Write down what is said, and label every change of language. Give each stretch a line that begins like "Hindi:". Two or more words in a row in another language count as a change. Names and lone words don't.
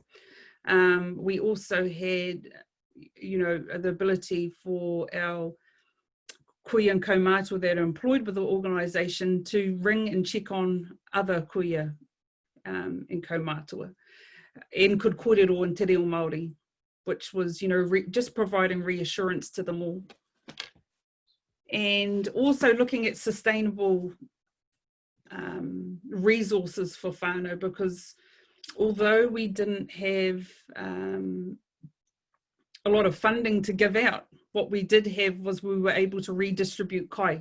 English: We also had, you know, the ability for our kuia and kaumātua that are employed with the organisation to ring and check on other kuia and kaumātua, and could kōrero in
Māori: te reo Māori,
English: which was, you know, just providing reassurance to them all. And also looking at sustainable resources for whānau, because although we didn't have a lot of funding to give out, what we did have was we were able to redistribute kai.